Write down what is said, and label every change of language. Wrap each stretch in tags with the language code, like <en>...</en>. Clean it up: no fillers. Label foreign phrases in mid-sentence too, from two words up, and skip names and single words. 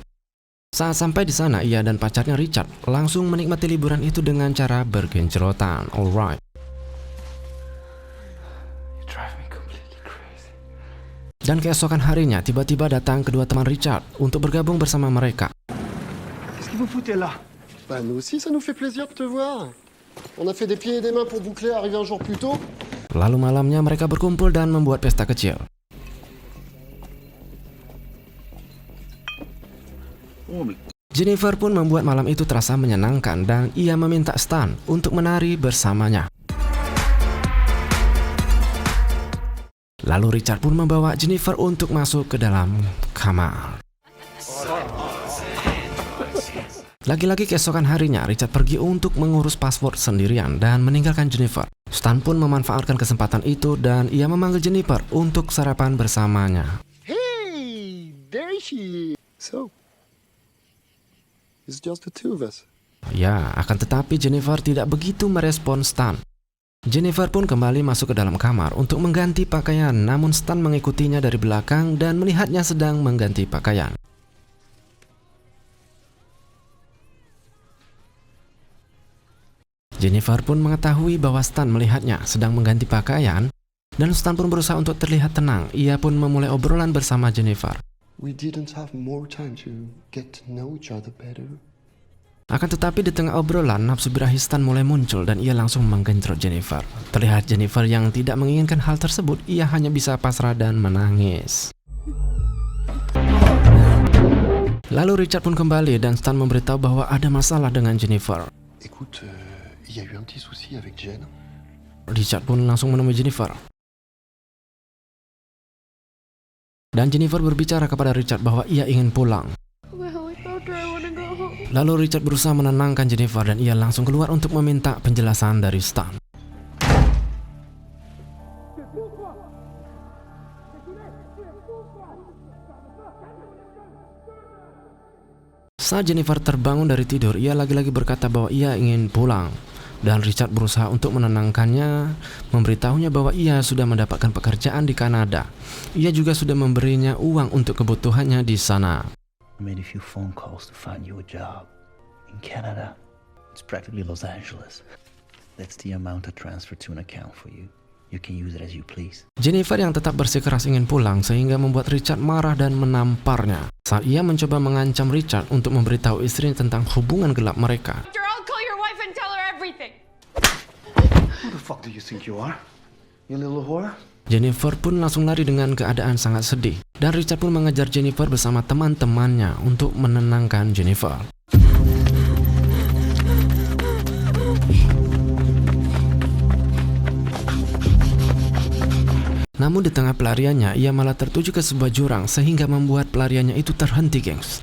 <id>Saat sampai di sana, ia dan pacarnya Richard langsung menikmati liburan itu dengan cara bergencerotan.</id> <en>Alright.</en> <id>Dan keesokan harinya, tiba-tiba datang kedua teman Richard untuk bergabung bersama mereka.</id> <fr>Qu'est-ce que vous foutez là? Bah nous aussi ça nous fait plaisir de te voir. On a fait des pieds et des mains pour boucler, arriver un jour plus tôt.</fr> <id>Lalu malamnya mereka berkumpul dan membuat pesta kecil. Jennifer pun membuat malam itu terasa menyenangkan dan ia meminta Stan untuk menari bersamanya. Lalu Richard pun membawa Jennifer untuk masuk ke dalam kamar. Lagi-lagi keesokan harinya, Richard pergi untuk mengurus paspor sendirian dan meninggalkan Jennifer. Stan pun memanfaatkan kesempatan itu dan ia memanggil Jennifer untuk sarapan bersamanya.</id> <en>Hey, there she is. So, it's just the two of us.</en> <id>Ya, akan tetapi Jennifer tidak begitu merespon Stan. Jennifer pun kembali masuk ke dalam kamar untuk mengganti pakaian, namun Stan mengikutinya dari belakang dan melihatnya sedang mengganti pakaian. Jennifer pun mengetahui bahwa Stan melihatnya sedang mengganti pakaian dan Stan pun berusaha untuk terlihat tenang. Ia pun memulai obrolan bersama Jennifer.</id> <en>We didn't have more time to get to know each other better.</en> <id>Akan tetapi di tengah obrolan, nafsu birahi Stan mulai muncul dan ia langsung menggenjot Jennifer. Terlihat Jennifer yang tidak menginginkan hal tersebut, ia hanya bisa pasrah dan menangis. Lalu Richard pun kembali dan Stan memberitahu bahwa ada masalah dengan Jennifer.</id> <fr>Écoute, il y a eu un petit souci avec Jen.</fr> <id>Richard pun langsung menemui Jennifer. Dan Jennifer berbicara kepada Richard bahwa ia ingin pulang. Lalu Richard berusaha menenangkan Jennifer dan ia langsung keluar untuk meminta penjelasan dari Stan. Saat Jennifer terbangun dari tidur, ia lagi-lagi berkata bahwa ia ingin pulang. Dan Richard berusaha untuk menenangkannya, memberitahunya bahwa ia sudah mendapatkan pekerjaan di Kanada. Ia juga sudah memberinya uang untuk kebutuhannya di sana.</id> <en>I made a few phone calls to find you a job in Canada. It's practically Los Angeles. That's the amount to transfer to an account for you. You can use it as you please.</en> <id>Jennifer yang tetap bersikeras ingin pulang sehingga membuat Richard marah dan menamparnya. Saat ia mencoba mengancam Richard untuk memberitahu istrinya tentang hubungan gelap mereka.</id> <en>I'll call your wife and tell her everything. Who the fuck do you think you are? You little whore?</en> <id>Jennifer pun langsung lari dengan keadaan sangat sedih. Dan Richard pun mengejar Jennifer bersama teman-temannya untuk menenangkan Jennifer. Namun di tengah pelariannya, ia malah tertuju ke sebuah jurang sehingga membuat pelariannya itu terhenti, gengs.</id>